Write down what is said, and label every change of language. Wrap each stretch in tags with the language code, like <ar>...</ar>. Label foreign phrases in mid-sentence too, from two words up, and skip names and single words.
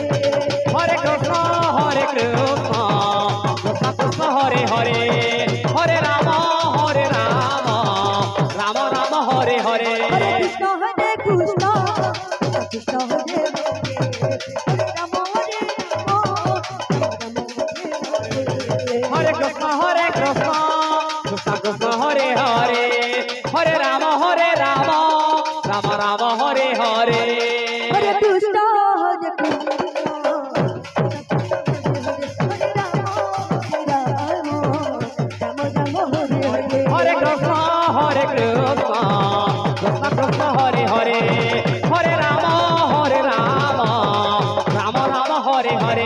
<sa>हरे कृष्ण कृष्ण कृष्ण हरे हरे हरे राम राम राम हरे हरे हरे कृष्ण कृष्ण कृष्ण हरे हरे राम हरे कृष्ण कृष्ण कृष्ण हरे हरे हरे राम राम राम हरे हरे हरे कृष्ण हरे कृष्ण कृष्ण कृष्ण हरे हरे हरे राम राम राम हरे हरे</sa>